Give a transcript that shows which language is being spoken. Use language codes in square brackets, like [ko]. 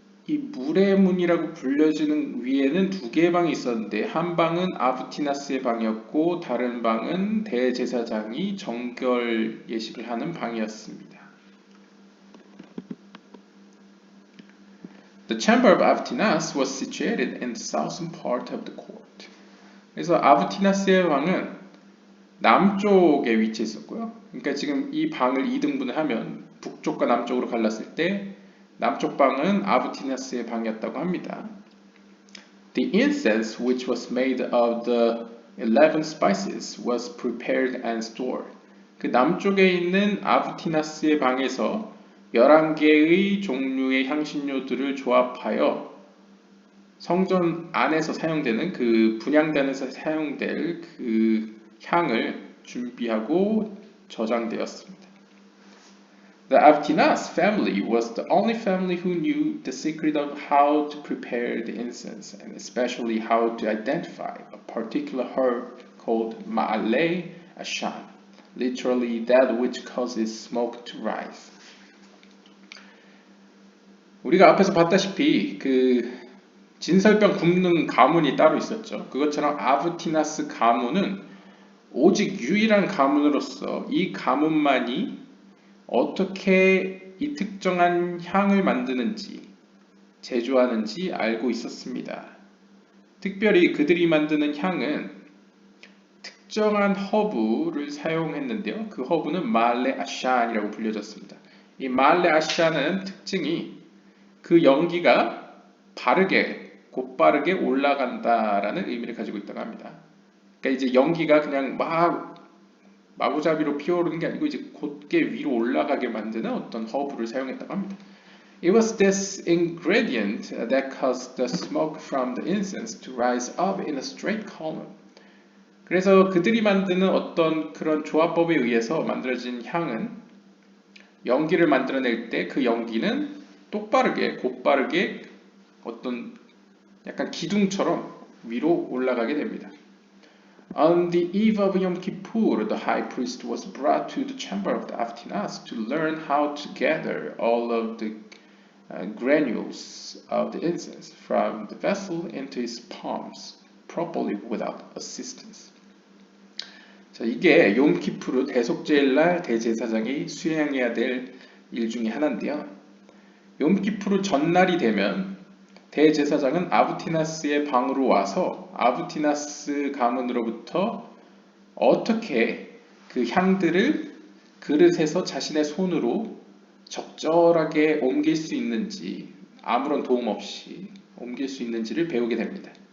[ko] 이 물의 문이라고 불려지는 위에는 두 개의 방이 있었는데 한 방은 아브티나스의 방이었고 다른 방은 대제사장이 정결 예식을 하는 방이었습니다. [en] The chamber of Avtinas was situated in the southern part of the court. [ko] 그래서 아브티나스의 방은 남쪽에 위치해 있었고요. 그러니까 지금 이 방을 2등분을 하면 북쪽과 남쪽으로 갈랐을 때 남쪽 방은 아브티나스의 방이었다고 합니다. [en] The incense, which was made of the 11 spices, was prepared and stored. [ko] 그 남쪽에 있는 아브티나스의 방에서 11개의 종류의 향신료들을 조합하여 성전 안에서 사용되는 그 분향단에서 사용될 그 향을 준비하고 저장되었습니다. [en] The Avtinas family was the only family who knew the secret of how to prepare the incense and especially how to identify a particular herb called Ma'aleh Ashan, literally that which causes smoke to rise. [ko] 우리가 앞에서 봤다시피 그 진설병 굽는 가문이 따로 있었죠. 그것처럼 아브티나스 가문은 오직 유일한 가문으로서 이 가문만이 어떻게 이 특정한 향을 만드는지 제조하는지 알고 있었습니다. 특별히 그들이 만드는 향은 특정한 허브를 사용했는데요. 그 허브는 말레 아샨이라고 불려졌습니다. 이 말레 아샨은 특징이 그 연기가 곧바르게 올라간다라는 의미를 가지고 있다고 합니다. 그러니까 이제 연기가 그냥 마구잡이로 피어오르는 게 아니고 이제 곧게 위로 올라가게 만드는 어떤 허브를 사용했다고 합니다. [en] It was this ingredient that caused the smoke from the incense to rise up in a straight column. [ko] 그래서 그들이 만드는 어떤 그런 조합법에 의해서 만들어진 향은 연기를 만들어낼 때 그 연기는 곧바르게 어떤 약간 기둥처럼 위로 올라가게 됩니다. [en] On the eve of Yom Kippur, the high priest was brought to the chamber of the Avtinas to learn how to gather all of the granules of the incense from the vessel into his palms properly without assistance. [ko] 자, 이게 욤키푸르 대속죄일날 대제사장이 수행해야 될 일 중에 하나인데요. 욤키푸르 전날이 되면 대제사장은 아브티나스의 방으로 와서 아브티나스 가문으로부터 어떻게 그 향들을 그릇에서 자신의 손으로 적절하게 옮길 수 있는지 아무런 도움 없이 옮길 수 있는지를 배우게 됩니다.